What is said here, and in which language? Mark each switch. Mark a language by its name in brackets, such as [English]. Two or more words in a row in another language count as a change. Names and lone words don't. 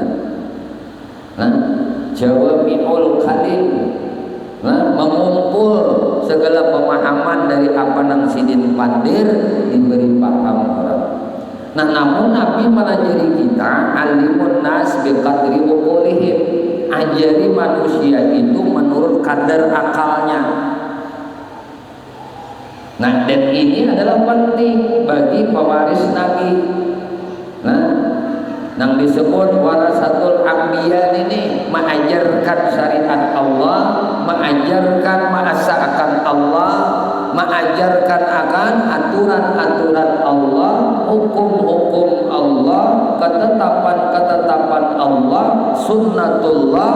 [Indonesian] Nah, [Arabic] جوامع الكلم, [Indonesian] nah, mengumpul segala pemahaman dari apa [Banjar] nang sidin pandir [Indonesian] diberi paham orang. Nah, namun Nabi melajari kita [Arabic] علموا الناس بقدر عقولهم, [Indonesian] ajari manusia itu menurut kadar akalnya. Nah, dan ini adalah penting bagi pewaris Nabi. Nah, yang disebut [Arabic] ورثة الأنبياء [Indonesian] ini mengajarkan syariat Allah, mengajarkan masakan Allah, mengajarkan akan aturan-aturan Allah, hukum-hukum Allah, ketetapan-ketetapan Allah, sunnatullah.